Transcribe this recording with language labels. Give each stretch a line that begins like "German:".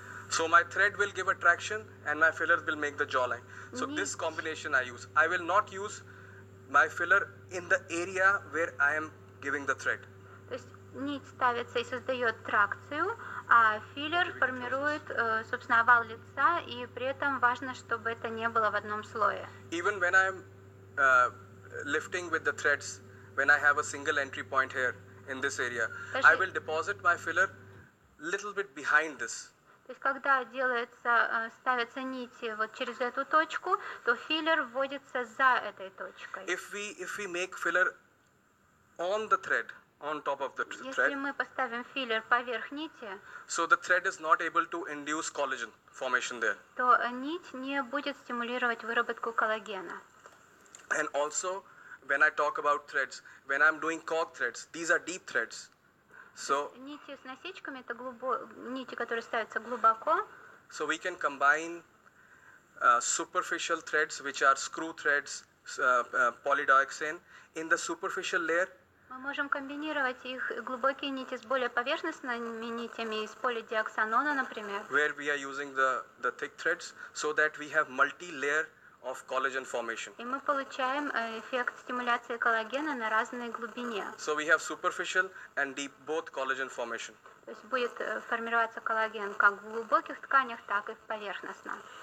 English: So my thread will give a traction and my filler will make the jawline. So this combination I use. I will not use my filler in the area where I am giving the thread.
Russian: То есть нить ставится и создает тракцию, а филлер формирует, собственно, овал лица, и при этом важно, чтобы это не было в одном слое.
English: Even when I am lifting with the threads, when I have a single entry point here in this area, I will deposit my filler little bit behind this.
Russian: То есть, когда ставятся нити вот через эту точку, то филлер вводится за этой точкой.
English: If we make filler on the thread, on top of the
Russian: Если
English: thread,
Russian: мы поставим филлер поверх нити,
English: so the thread is not able to induce collagen formation there.
Russian: то нить не будет стимулировать выработку коллагена.
English: And also, when I talk about threads, when I'm doing cord threads, these are deep threads. So
Russian: Нити с насечками — это нити, которые ставятся глубоко.
English: So we can combine superficial threads, which are screw threads, polydioxane. In the superficial layer,
Russian: Мы можем комбинировать их глубокие нити с более поверхностными нитями из полидиоксанона, например.
English: where we are using the thick threads, so that we have multi-layer of collagen formation.
Russian: И мы получаем эффект стимуляции коллагена на разной глубине.
English: So we have superficial and deep, both collagen formation.
Russian: То есть будет формироваться коллаген как в глубоких тканях, так и в поверхностном.